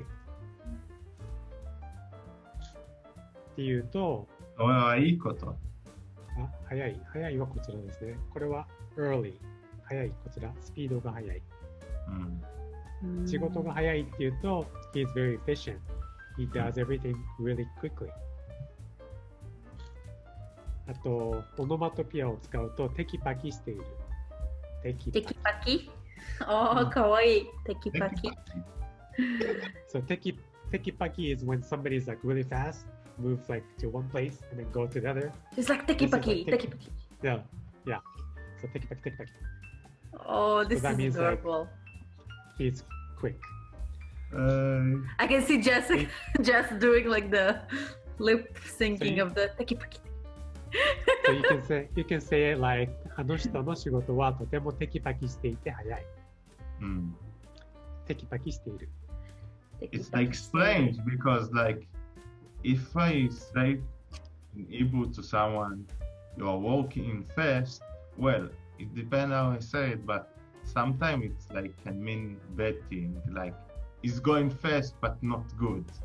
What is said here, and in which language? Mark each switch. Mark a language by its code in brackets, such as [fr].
[ja] っていうと、いいこと。早い。早いはこちらですね。これは early。早い。こちら。スピードが速い。仕事が早いっていうと、 [en] he is very efficient. He does everything really quickly. [ja] あと、オノマトピアを使うと、テキパキしている。テキパキかわいい。テキパキ。 [en] So, テキパキ is when somebody is like really fast, moves like to one place and then go to the other. It's like テキパキ。 Yeah. So, テキパキ。 Oh, this so is adorable. Like, he's quick. I can see Jess doing like the lip syncing of the teki paki. So you can say it like [ja] あの人の仕事はとてもテキパキしていて早い。テキパキしている。 [en] It's like strange because like if I say in Hebrew to someone you are walking fast, well, it depends how I say it, but sometimes it's like can mean bad thing, like it's going fast but not good.